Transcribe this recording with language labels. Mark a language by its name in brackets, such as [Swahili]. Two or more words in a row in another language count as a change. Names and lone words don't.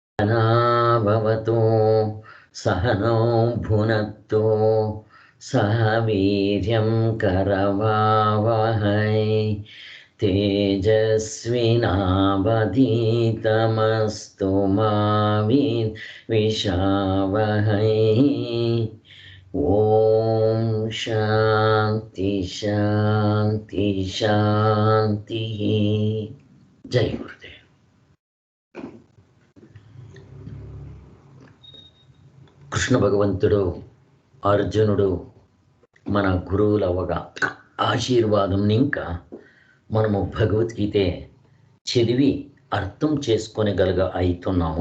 [Sanskrit] सहनाववतु सहनौ भुनक्तु सह वीर्यं करवावहै तेजस्विनावधीतमस्तु मा विद्विषावहै। ఓం శాంతి శాంతి శాంతి. జై గురుదేవ్. [Telugu] కృష్ణ భగవంతుడు అర్జునుడు మన గురువులవగా ఆశీర్వాదం ఇంకా మనము భగవద్గీత చదివి అర్థం చేసుకొనగలగ అవుతున్నాము.